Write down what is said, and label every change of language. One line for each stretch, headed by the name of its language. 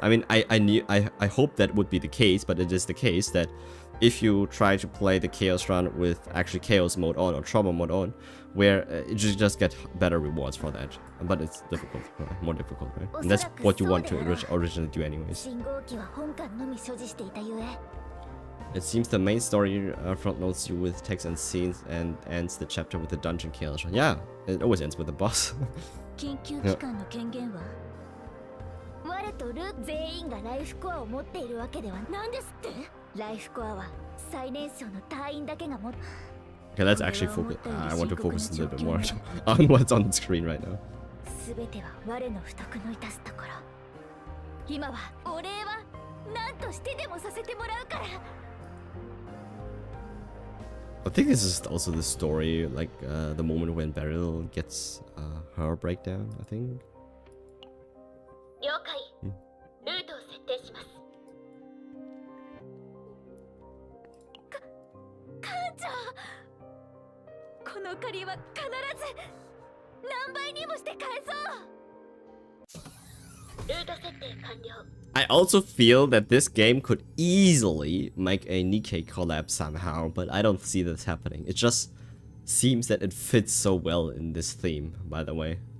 English: I mean, I hope that would be the case, but it is the case that if you try to play the Chaos Run with actually Chaos mode on or Trauma mode on, where you just get better rewards for that. But it's difficult, more difficult, right? And that's what you want to originally do anyways.
Japanese: 信号機は本艦のみ所持していたゆえ
English: It seems the main story front loads you with text and scenes and ends the chapter with the dungeon chaos run. Yeah, it always ends with the boss.
Japanese: 緊急機関の権限は我とルー全員がライフコアを持っているわけでは何ですってライフコアは最年少の隊員だけが持って
English: Okay, let's actually focus. I want to focus a little bit more on what's on the screen right now.
Japanese: 全ては我の不徳の致すところ今はお礼は何としてでもさせてもらうから
English: I think this is also the story, like the moment when Beryl gets her breakdown, I think.
Japanese: 了解ルートを設定します艦長この借りは必ず何倍にもして返そうルート設定完了
English: I also feel that this game could easily make a Nikkei collab somehow, but I don't see this happening. It just seems that it fits so well in this theme, by the way.